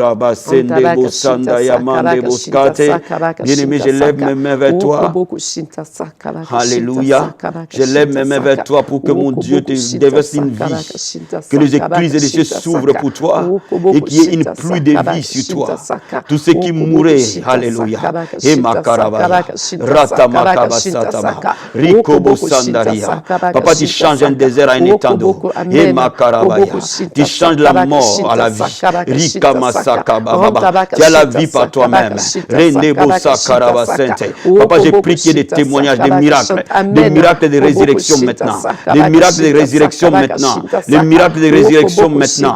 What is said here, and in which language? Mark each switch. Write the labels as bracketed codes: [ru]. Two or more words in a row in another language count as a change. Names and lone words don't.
[fr] Bien-aimé, je lève mes mains vers toi. Alléluia. Je lève mes mains vers toi pour que mon Dieu te déverse une vie. Que les écluses et les cieux s'ouvrent pour toi et qu'il y ait une pluie de vie sur toi. Tout ce qui mourait, alléluia. Et makaraba, ratamakabasatama, rikobo sandaria. Papa, tu changes un désert à un étang d'eau. Et makarabaya. Tu changes la mort à la vie. Rikamasakababa. Tu as la vie par toi-même. Rendebo sakaraba sente. Papa, j'ai pris qu'il y ait des témoignages, des miracles de résurrection maintenant. Des miracles de résurrection maintenant. Les miracles de résurrection maintenant.